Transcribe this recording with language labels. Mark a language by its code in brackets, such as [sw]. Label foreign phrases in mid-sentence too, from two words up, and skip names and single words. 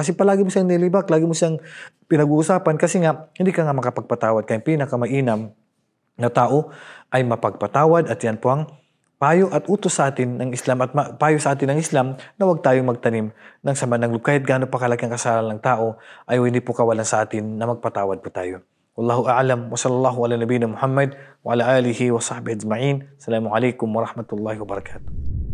[tl] Kasi palagi mo siyang nilibak, lagi mo siyang pinag-uusapan kasi nga, hindi ka nga makapagpatawad. Kaya pinakamainam na tao ay mapagpatawad at yan po ang payo at utos sa atin ng Islam at payo sa atin ng Islam na huwag tayong magtanim ng sama ng loob. Kahit gaano pa kalaki ang kasalanan ng tao, ay hindi po kawalan sa atin na magpatawad po tayo. [ar] والله أعلم وصلى الله على نبينا محمد وعلى آله وصحبه أجمعين. السلام عليكم ورحمة الله وبركاته.